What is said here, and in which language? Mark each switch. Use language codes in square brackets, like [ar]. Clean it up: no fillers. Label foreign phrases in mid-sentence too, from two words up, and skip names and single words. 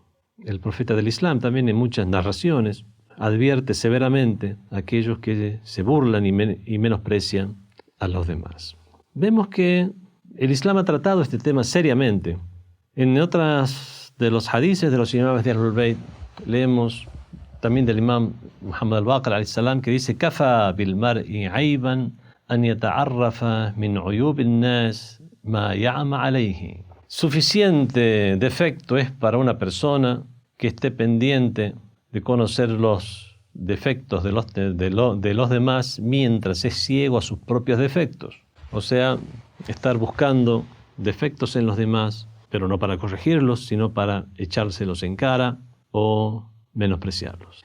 [es] El profeta del Islam también en muchas narraciones advierte severamente a aquellos que se burlan y menosprecian a los demás. Vemos que el Islam ha tratado este tema seriamente. En otras de los hadices de los imames de Ahlul Bayt leemos también del imam Muhammad al-Baqir [ar] عليه السلام [es] que dice [ar] كفى بالمرء عيبا أن يتعرف من عيوب الناس ما يعمى عليه. [es] Suficiente defecto es para una persona que esté pendiente de conocer los defectos de los demás mientras es ciego a sus propios defectos. O sea, estar buscando defectos en los demás, pero no para corregirlos, sino para echárselos en cara o menospreciarlos.